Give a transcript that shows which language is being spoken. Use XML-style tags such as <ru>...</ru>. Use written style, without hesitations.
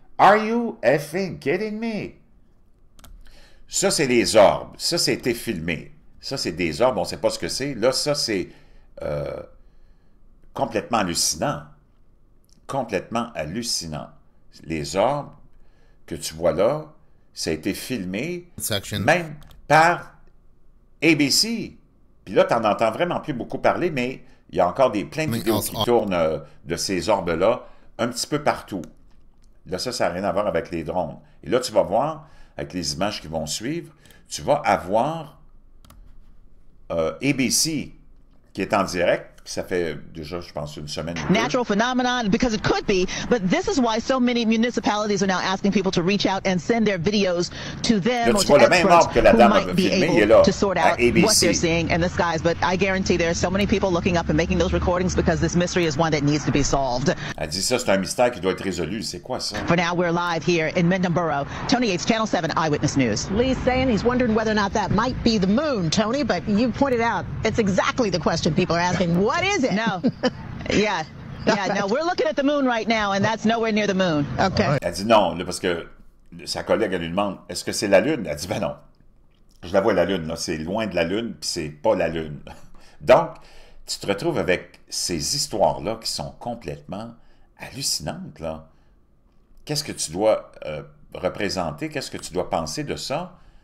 <en>Are you effing kidding me?</en> <fr>Ça, c'est les orbes. Ça, c'était filmé. Ça, c'est des orbes, on ne sait pas ce que c'est. Là, ça, c'est complètement hallucinant. Complètement hallucinant. Les orbes que tu vois là, ça a été filmé même par ABC. Puis là, tu n'en entends vraiment plus beaucoup parler, mais il y a encore plein de vidéos qui tournent de ces orbes-là un petit peu partout. Là, ça n'a rien à voir avec les drones. Et là, tu vas voir, avec les images qui vont suivre, tu vas avoir ABC qui est en direct. Ça fait déjà, je pense, une semaine.</fr> <en>Natural phenomenon, because it could be, but this is why so many municipalities are now asking people to reach out and send their videos to them or to experts who might be able to sort out what they're seeing in the skies. But I guarantee there are so many people looking up and making those recordings because this mystery is one that needs to be solved.</en> <fr>Elle dit ça, c'est un mystère qui doit être résolu. C'est quoi ça?</fr> <en>For now, we're live here in Mendham Tony Yates, Channel 7 Eyewitness News. Lee's saying he's wondering whether or not that might be the moon, Tony, but you pointed out it's exactly the question people are asking. What is it? No. Yeah, no, we're looking at the moon right now, and that's nowhere near the moon. Okay.</en> <fr>Elle dit non, là, parce que sa collègue, elle lui demande, est-ce que c'est la Lune? Elle dit, ben non. Je la vois, la Lune, là, c'est loin de la Lune, puis c'est pas la Lune. Donc, tu te retrouves avec ces histoires-là qui sont complètement hallucinantes, là. Qu'est-ce que tu dois représenter? Qu'est-ce que tu dois penser de ça?</fr>